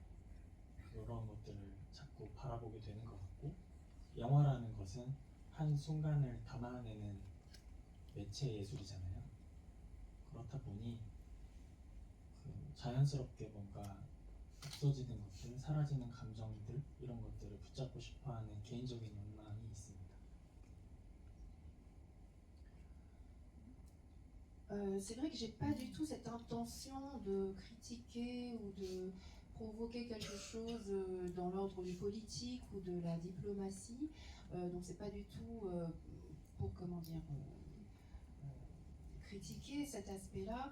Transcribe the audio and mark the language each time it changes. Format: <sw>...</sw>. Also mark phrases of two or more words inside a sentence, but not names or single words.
<ko>그런 것들을 자꾸 바라보게 되는 것 같고 영화라는 것은 한 순간을 담아내는 매체 예술이잖아요. 그렇다 보니 자연스럽게 뭔가 없어지는 것들, 사라지는 감정들 이런 것들을 붙잡고 싶어하는 개인적인 욕망이 있습니다.</ko> <fr>C'est vrai que j'ai pas du tout cette intention de critiquer ou de provoquer quelque chose dans l'ordre du politique ou de la diplomatie. Donc c'est pas du tout pour critiquer cet aspect-là.</fr>